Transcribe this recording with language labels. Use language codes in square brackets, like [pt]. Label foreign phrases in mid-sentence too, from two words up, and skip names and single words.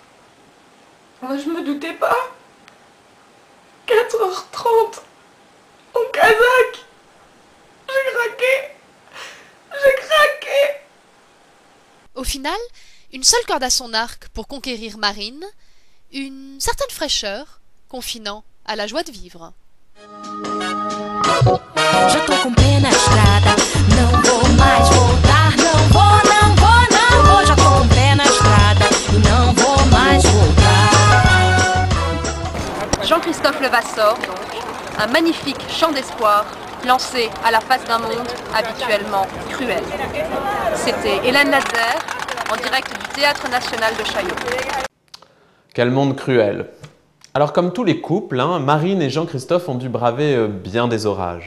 [fr] Moi, je me doutais pas. 4h30. En Kazakh. J'ai craqué. J'ai craqué. Au final, une seule corde à son arc pour conquérir Marine, une certaine fraîcheur, confinant à la joie de vivre. [pt] Já tô com pé na estrada, não vou mais voltar, não vou, já tô com pé na estrada e não vou mais voltar. [fr] Jean-Christophe Levasseur, donc, un magnifique chant d'espoir lancé à la face d'un monde habituellement cruel. C'était Hélène Ladzer en direct du Théâtre National de Chaillot. Quel monde cruel! Alors comme tous les couples, Marine et Jean-Christophe ont dû braver bien des orages.